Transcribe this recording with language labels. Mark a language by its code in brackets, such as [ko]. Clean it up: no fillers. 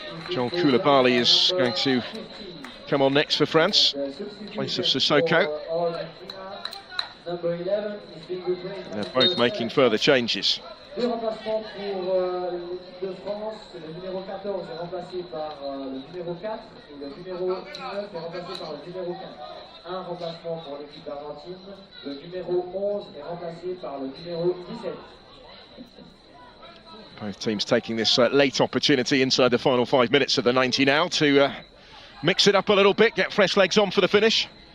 [en] Joel Koulibaly is going to come on next for France, in place of Sissoko. They're both making further changes. [fr] Deux remplacements pour l'équipe de France. Le numéro 14 est remplacé par le numéro 4 et le numéro 19 est remplacé par le numéro 15. Un remplacement pour l'équipe d'Argentine. Le numéro 11 est remplacé par le numéro 17. [en] Both teams taking this late opportunity inside the final 5 minutes of the 90 now to mix it up a little bit, get fresh legs on for the finish.